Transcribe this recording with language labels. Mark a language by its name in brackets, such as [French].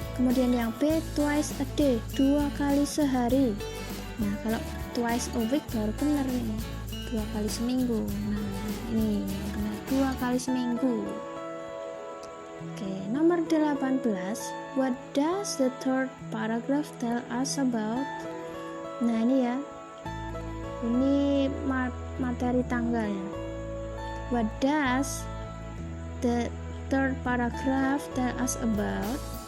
[Indonesian] Kemudian yang B, [English] twice a day, [Indonesian] 2 kali sehari. Nah, kalau [English] twice a week [Indonesian] baru benar nih, 2 kali seminggu. Nah, ini benar, 2 kali seminggu. Oke, nomor 18. [English] What does the third paragraph tell us about? [Indonesian] Nah, ini ya, ini materi tanggalnya. [English] What does the third paragraph tell us about?